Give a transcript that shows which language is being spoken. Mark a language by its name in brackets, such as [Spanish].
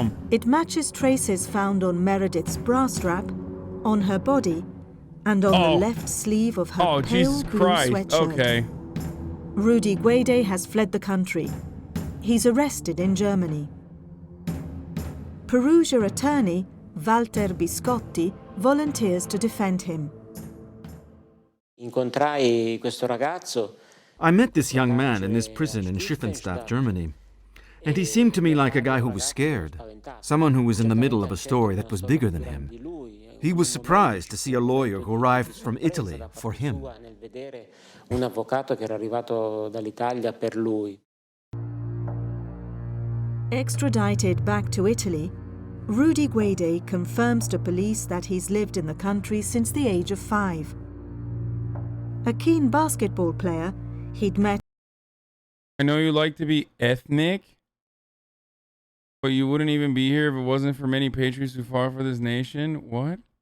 [English] It matches traces found on Meredith's bra strap, on her body, and on the left sleeve of her pale Jesus blue Christ. sweatshirt. Okay. Rudy Guede has fled the country. He's arrested in Germany. Perugia attorney Walter Biscotti volunteers to defend him. [Italian] Incontrai questo ragazzo. [English] I met this young man in this prison in Schiffenstadt, Germany. And he seemed to me like a guy who was scared, someone who was in the middle of a story that was bigger than him. He was surprised to see a lawyer who arrived from Italy for him. [Italian] Un avvocato che era arrivato dall'Italia per lui. [English] Extradited back to Italy, Rudy Guede confirms to police that he's lived in the country since the age of 5. A keen basketball player, he'd met. I know you like to be ethnic, but you wouldn't even be here if it wasn't for many patriots who fought for this nation. What?